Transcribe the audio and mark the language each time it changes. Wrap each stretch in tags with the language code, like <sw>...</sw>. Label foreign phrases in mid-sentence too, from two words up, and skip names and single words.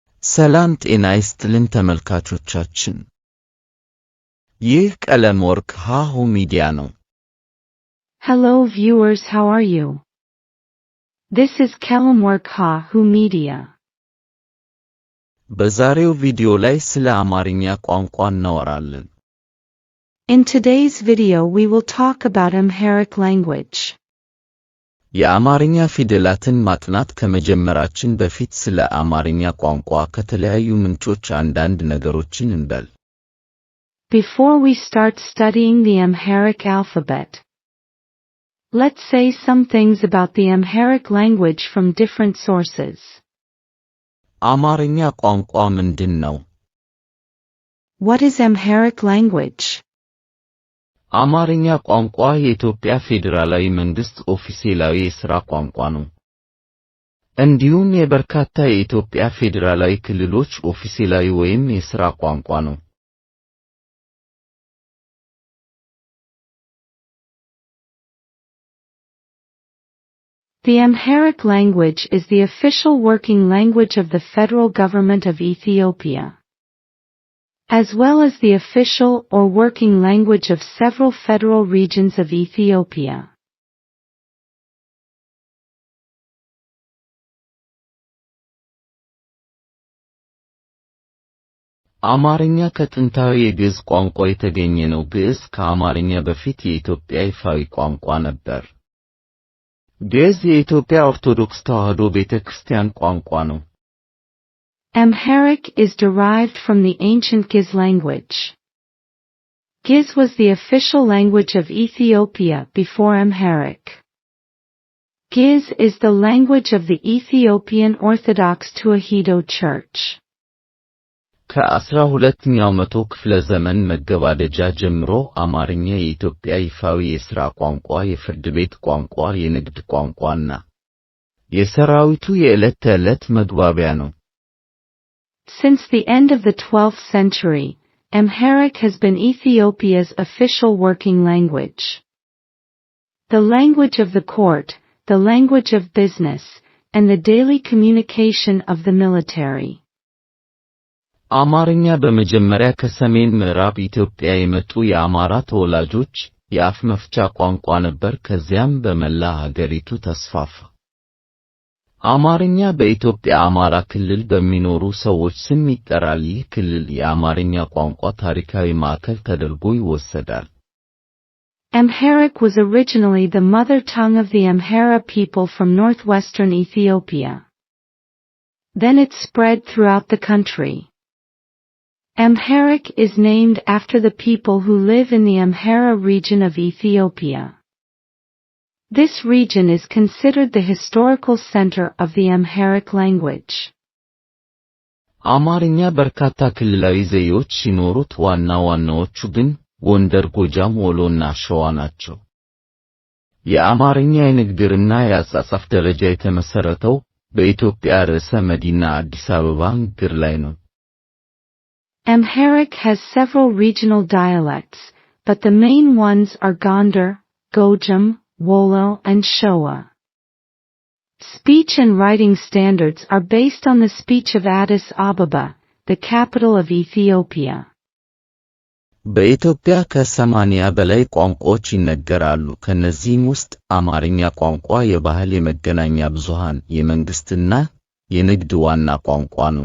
<am>ሰላም ጤና ይስጥልን ተመልካቾቻችን። ይህ ቀለም ወርቅ ሃሁ ሚዲያ ነው።</am> <en>Hello viewers, how are you? This is Kalamwork Hahu Media.</en> <am>በዛሬው ቪዲዮ ላይ ስለ አማርኛ ቋንቋ እናወራለን።</am> <en>In today's video we will talk about Amharic language.</en> <am>የአማርኛ ፊደላትን ማጥናት ከመጀመራችን በፊት ስለ አማርኛ ቋንቋ ከተለያዩ ምንጮች አንዳንድ ነገሮችን እንበል።</am> <en>Before we start studying the Amharic alphabet, let's say some things about the Amharic language from different sources.</en> <am>አማርኛ ቋንቋ ምንድን ነው?</am> <en>What is Amharic language?</en> <am>አማርኛ ቋንቋ የኢትዮጵያ ፌዴራላዊ መንግስት ኦፊሴላዊ የሥራ ቋንቋ ነው። እንዲሁም የበርካታ የኢትዮጵያ ፌዴራላዊ ክልሎች ኦፊሴላዊ ወይም የሥራ ቋንቋ ነው።</am> <en>The Amharic language is the official working language of the federal government of Ethiopia, as well as the official or working language of several federal regions of Ethiopia.</en> <am>አማርኛ ከጥንታዊ የግዕዝ ቋንቋ የተገኘ ነው። ግዕዝ ከአማርኛ በፊት የኢትዮጵያ ይፋዊ ቋንቋ ነበር። ግዕዝ የኢትዮጵያ ኦርቶዶክስ ተዋሕዶ ቤተክርስቲያን ቋንቋ ነው።</am> <en>Amharic is derived from the ancient Giz language. Giz was the official language of Ethiopia before Amharic. Giz is the language of the Ethiopian Orthodox Tewahedo Church.</en> <am>ከ12ኛው መቶ ክፍለ ዘመን መገባደጃ ጀምሮ አማርኛ የኢትዮጵያ ይፋዊ የሥራ ቋንቋ፣ የፍርድ ቤት ቋንቋ፣ የንግድ ቋንቋና የሰራዊቱ የዕለት ተዕለት መግባቢያ ነው።</am> <en>Since the end of the 12th century, Amharic has been Ethiopia's official working language. The language of the court, the language of business, and the daily communication of the military.</en> <am>አማርኛ በመጀመሪያ ከሰሜን ምዕራብ ኢትዮጵያ የመጡ የአማራ ተወላጆች የአፍ መፍቻ ቋንቋ ነበር። ከዚያም በመላ ሀገሪቱ ተስፋፋ። አማርኛ በኢትዮጵያ አማራ ክልል በሚኖሩ ሰዎች ስም ይጠራል። ይህ ክልል የአማርኛ ቋንቋ ታሪካዊ ማዕከል ተደርጎ ይወሰዳል።</am> <en>Amharic was originally the mother tongue of the Amhara people from northwestern Ethiopia. Then it spread throughout the country. Amharic is named after the people who live in the Amhara region of Ethiopia. This region is considered the historical center of the Amharic language.</en> <am>አማርኛ በርካታ ክልላዊ ዘዬዎች ሲኖሩት ዋና ዋናዎቹ ግን ጎንደር፣ ጎጃም፣ ወሎና ሸዋ ናቸው። የአማርኛ የንግግርና የአጻጻፍ ደረጃ የተመሰረተው በኢትዮጵያ ርዕሰ መዲና አዲስ አበባ ንግግር ላይ ነው።</am> <en>Amharic has several regional dialects, but the main ones are Gondar, Gojam, Wollo, and Showa. Speech and writing standards are based on the speech of Addis Ababa, the capital of Ethiopia.</en> <am>በኢትዮጵያ ከ80 በላይ ቋንቋዎች ይነገራሉ። ከነዚህም ውስጥ አማርኛ ቋንቋ የባህል፣ የመገናኛ ብዙሃን፣ የመንግስትና የንግድ ዋና ቋንቋ ነው።</am>